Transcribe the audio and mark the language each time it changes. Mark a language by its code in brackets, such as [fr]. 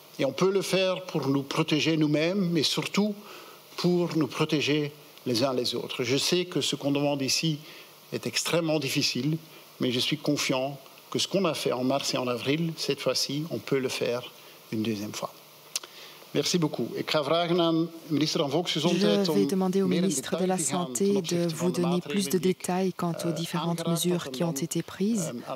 [fr] Et on peut le faire pour nous protéger nous-mêmes, mais surtout pour nous protéger les uns les autres. Je sais que ce qu'on demande ici est extrêmement difficile, mais je suis confiant que ce qu'on a fait en mars et en avril, cette fois-ci, on peut le faire une deuxième fois. Merci beaucoup. [nl] Ik ga vragen aan minister van Volksgezondheid. [fr] Je vais demander au ministre de la Santé de vous donner plus de détails quant aux différentes mesures qui ont été prises.